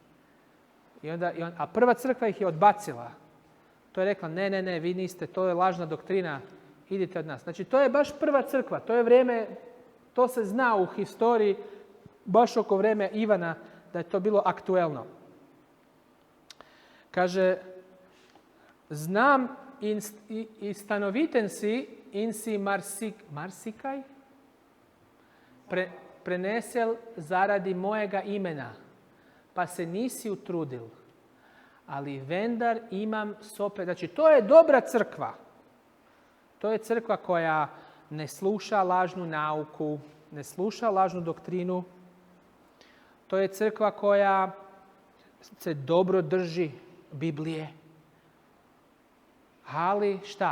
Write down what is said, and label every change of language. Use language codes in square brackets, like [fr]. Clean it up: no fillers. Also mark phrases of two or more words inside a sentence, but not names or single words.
[hr] A prva crkva ih je odbacila. To je rekla, ne, vi niste, to je lažna doktrina, idite od nas. Znači, to je baš prva crkva, to je vrijeme, to se zna u historiji, baš oko vrijeme Ivana, da je to bilo aktuelno. [sl] Kaže, znam i stanoviten si, in si marsikaj, prenesel zaradi mojega imena, pa se nisi utrudil. Ali vendar imam sope. [hr] Znači, to je dobra crkva. To je crkva koja ne sluša lažnu nauku, ne sluša lažnu doktrinu. To je crkva koja se dobro drži Biblije. Ali šta?